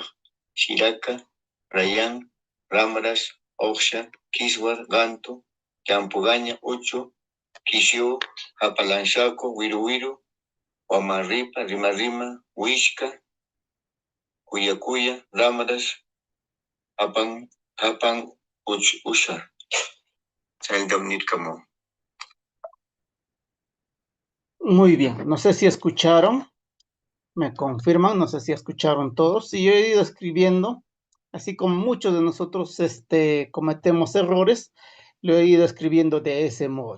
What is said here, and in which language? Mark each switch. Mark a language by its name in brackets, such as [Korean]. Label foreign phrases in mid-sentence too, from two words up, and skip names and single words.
[Quechua] Shiraka, Rayan, Ramras, Oksha, Kiswar, Gantu, Champugaña, Uchu, Kishu, Hapalanshako, Wiru Wiru, Wamaripa, Rima Rima, Wishka, Kuya Kuya, Ramras, Hapan, Usha. [Spanish] Muy bien, no sé si escucharon, me confirman, no sé si escucharon todos. Y yo he ido escribiendo, así como muchos de nosotros cometemos errores, lo he ido escribiendo de ese modo.